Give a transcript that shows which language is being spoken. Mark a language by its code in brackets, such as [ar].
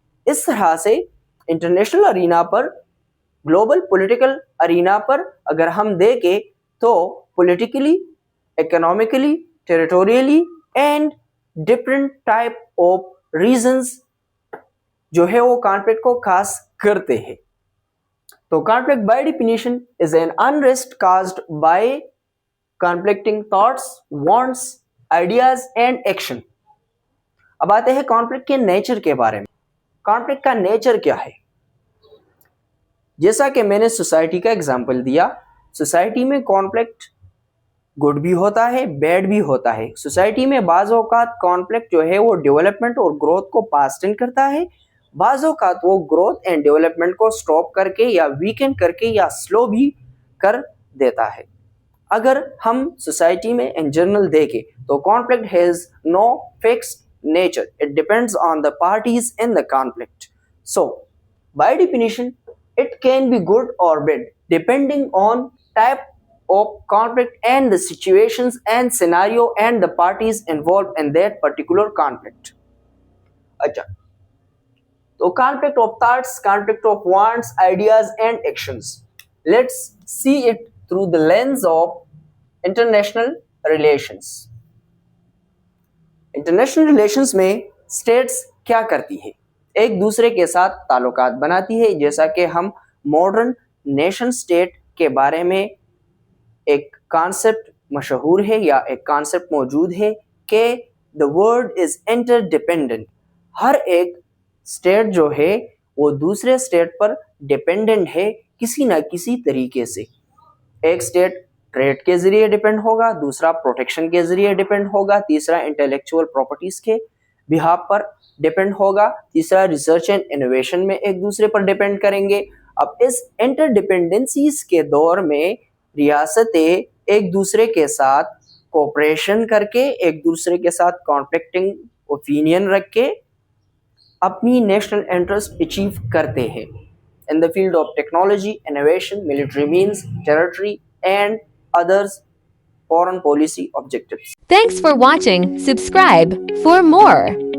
[ur] اس طرح سے international arena پر، global political arena پر اگر ہم دیکھیں تو politically, economically, ٹیریٹوریلی [en] and different type of reasons [ur] جو ہے وہ کانفلکٹ کو کاز کرتے ہیں. [en] تو conflict by definition is an unrest caused by conflicting thoughts, wants, ideas and action. [ur] اب آتے ہیں conflict کے نیچر کے بارے میں. conflict کا نیچر کیا ہے؟ جیسا کہ میں نے سوسائٹی کا ایگزامپل دیا، سوسائٹی میں conflict گڈ بھی ہوتا ہے، بیڈ بھی ہوتا ہے. سوسائٹی میں بعض اوقات conflict جو ہے وہ ڈیولپمنٹ اور گروتھ کو پاسٹن کرتا ہے، بعض اوقات وہ گروتھ اینڈ ڈیولپمنٹ کو سٹاپ کر کے یا ویکن کر کے یا سلو بھی کر دیتا ہے. اگر ہم سوسائٹی میں ان جنرل دیکھیں تو [en] conflict has no fixed nature. It depends on the parties in the conflict. So, by definition, it can be good or bad depending on type of conflict and the situations and scenario and the parties involved in that particular conflict. [ur] اچھا، تو [en] conflict of thoughts, conflict of wants, ideas and actions. Let's see it through the lens of international relations. [ur] International relations میں status کیا کرتی ہے؟ ایک دوسرے کے ساتھ تعلقات بناتی ہے. جیسا کہ ہم ماڈرن نیشن اسٹیٹ کے بارے میں ایک کانسیپٹ مشہور ہے یا ایک کانسیپٹ موجود ہے کہ [en] the world is interdependent. [ur] ہر ایک اسٹیٹ جو ہے وہ دوسرے اسٹیٹ پر ڈپینڈنٹ ہے کسی نہ کسی طریقے سے. ایک اسٹیٹ ٹریڈ کے ذریعے ڈپینڈ ہوگا، دوسرا پروٹیکشن کے ذریعے ڈپینڈ ہوگا، تیسرا انٹلیکچوئل پراپرٹیز کے بہاف پر ڈپینڈ ہوگا، تیسرا ریسرچ اینڈ انوویشن میں ایک دوسرے پر ڈپینڈ کریں گے. اب اس انٹر ڈپینڈنسیز کے دور میں ریاستیں ایک دوسرے کے ساتھ کوپریشن کر کے، ایک دوسرے کے ساتھ کانفلکٹنگ اوپینین رکھ کے اپنی نیشنل انٹرسٹ اچیو کرتے ہیں [en] in the field of technology, innovation, military means, territory and others foreign policy objectives. Thanks for watching. Subscribe for more.